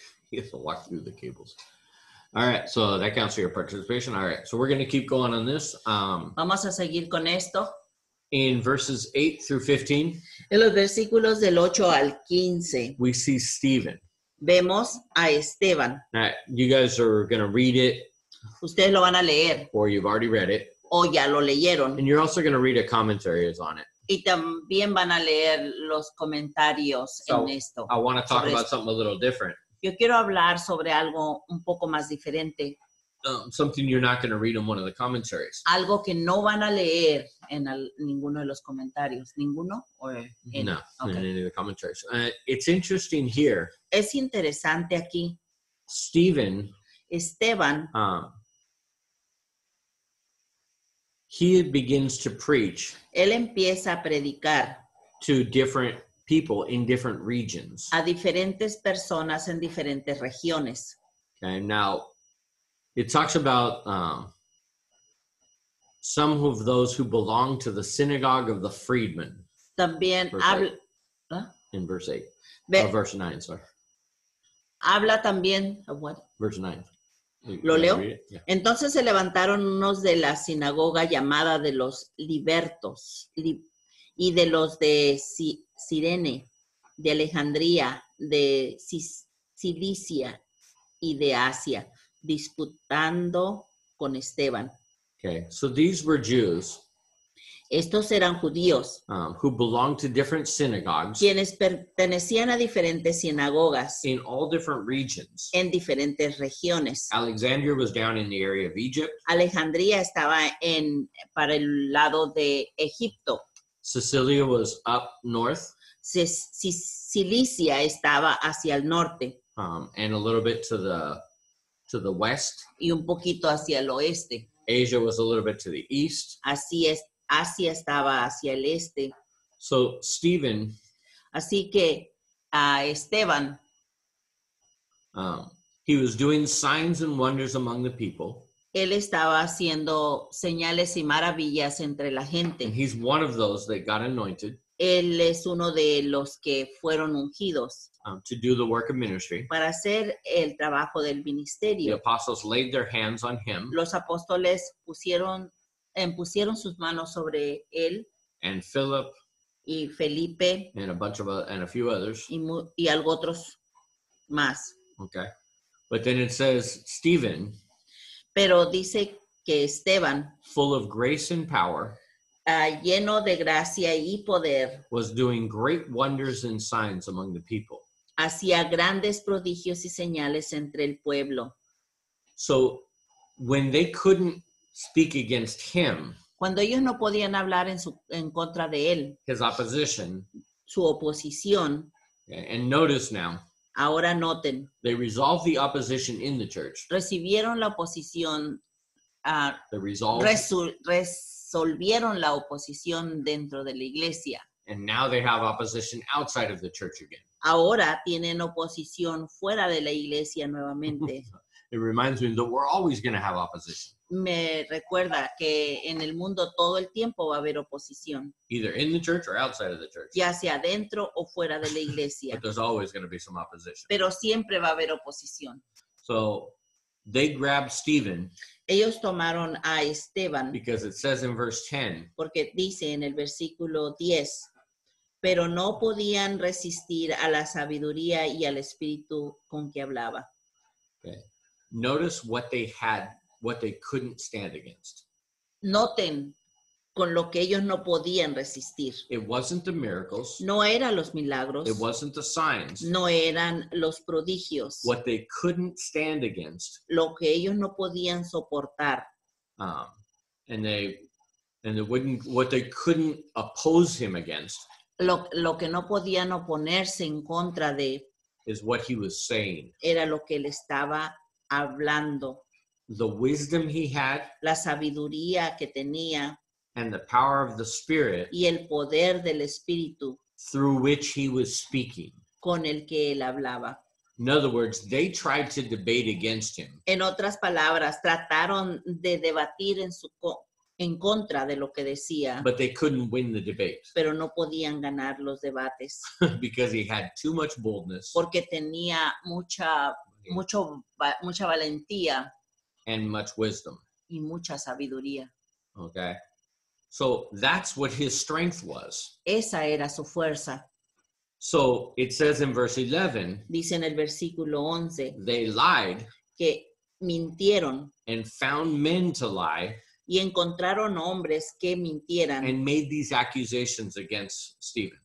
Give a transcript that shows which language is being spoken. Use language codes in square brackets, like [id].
[en] He has to walk through the cables. All right, so that counts for your participation. All right, so we're going to keep going on this. [es] Vamos a seguir con esto. [en] In verses 8 through 15, [es] En los versículos del 8 al 15 [en] we see Stephen. [es] vemos a Esteban. [en] All right, you guys are going to read it, [es] Ustedes lo van a leer [en] or you've already read it, [es] o ya lo leyeron. [en] and you're also going to read a commentaries on it. [es] Y también van a leer los comentarios [en] So, [es] en esto. [en] I want to talk [es] Sobre [en] about [es] esto. [en] something a little different. [es] Yo quiero hablar sobre algo un poco más diferente. [en] Something you're not going to read in one of the commentaries. [es] Algo que no van a leer en ninguno de los comentarios. ¿Ninguno? ¿O en? [en] No, in Okay. any of the commentaries. It's interesting here. [es] Es interesante aquí. [en] Stephen, [es] Esteban, [en] he begins to preach [es] él empieza a predicar [en] to different people in different regions. [es] a diferentes personas en diferentes regiones. [en] Okay, now it talks about some of those who belong to the synagogue of the freedmen [es] También [en] Verse [es] habla, [en] 8. ¿ah? in verse 8. Ve- Verse 9, sorry. [es] habla también, [en] what? Verse 9. You [es] ¿Lo [en] wanna [es] leo? [en] read it? Yeah. [es] Entonces se levantaron unos de la sinagoga llamada de los libertos y de los de Cirene, de Alejandría, de Cilicia y de Asia, disputando con Esteban. [en] Okay, so these were Jews [es] Estos eran judíos, [en] who belonged to different synagogues [es] quienes pertenecían a diferentes sinagogas [en] in all different regions. [es] en diferentes regiones. [en] Alexandria was down in the area of Egypt. [es] Alejandría estaba para el lado de Egipto. [en] Cilicia was up north, [es] Cilicia estaba hacia el norte [en] and a little bit to the west. [es] y un poquito hacia el oeste. [en] Asia was a little bit to the east. [es] Así es, Asia estaba hacia el este. [en] So Stephen, [es] Así que a Esteban, [en] he was doing signs and wonders among the people. [es] él estaba haciendo señales y maravillas entre la [en] And [es] gente. [en] he's one of those that got anointed [es] Él es uno de los que fueron ungidos [en] to do the work of ministry. [es] para hacer el trabajo del ministerio. [en] apostles laid their hands on him, [es] Los apóstoles pusieron sus manos sobre él [en] and Philip [es] y Felipe [en] and a few others. [es] y algo otros más. [en] Okay, but then it says Stephen, [es] Pero dice que Esteban, [en] full of grace and power, [es] lleno de gracia y poder, [en] was doing great wonders and signs among the people. [es] hacía grandes prodigios y señales entre el pueblo. [en] So when they couldn't speak against him, [es] Cuando ellos no podían hablar en contra de él, [en] his opposition, [es] su oposición, [en] and notice now, [es] ahora noten, [en] they resolved the opposition in the church. [es] recibieron la oposición, [en] They resolved, [es] resolvieron la oposición dentro de la iglesia. [en] and now they have opposition outside of the church again. [es] Ahora tienen oposición fuera de la iglesia nuevamente. [en] It reminds me that we're always going to have opposition, [es] Me recuerda que en el mundo todo el tiempo va a haber oposición, [en] either in the church or outside of the church. [es] ya sea dentro o fuera de la iglesia, [en] But there's always going to be some opposition. [es] pero siempre va a haber oposición. [en] So they grabbed Stephen [es] Ellos tomaron a Esteban [en] because it says in verse 10, [es] porque dice en el versículo 10, pero no podían resistir a la sabiduría y al espíritu con que hablaba. [en] Okay. Notice what they couldn't stand against. [es] Noten con lo que ellos no podían resistir. [en] It wasn't the miracles. [es] No eran los milagros, [en] It wasn't the signs. [es] no eran los prodigios. [en] What they couldn't stand against, [es] Lo que ellos no podían soportar [en] and what they couldn't oppose him against, [es] lo que no podían oponerse en contra de, [en] is what he was saying. [es] era lo que él estaba hablando. [en] The wisdom he had [es] La sabiduría que tenía [en] and the power of the Spirit [es] y el poder del espíritu [en] through which he was speaking. [es] con el que él hablaba. [en] In other words, they tried to debate against him, [es] En otras palabras, trataron de debatir en contra de lo que decía, [en] but they couldn't win the debate [es] pero no podían ganar los debates [en] because he had too much boldness [es] porque tenía mucha valentía [en] and much wisdom. [es] y mucha sabiduría. [en] Okay? So that's what his strength was. [es] Esa era su fuerza. [en] So it says in verse 11, [es] Dice en el versículo 11 [en] they lied [es] que mintieron [en] and found men to lie [es] y encontraron hombres que mintieran [en] and made these accusations against Stephen.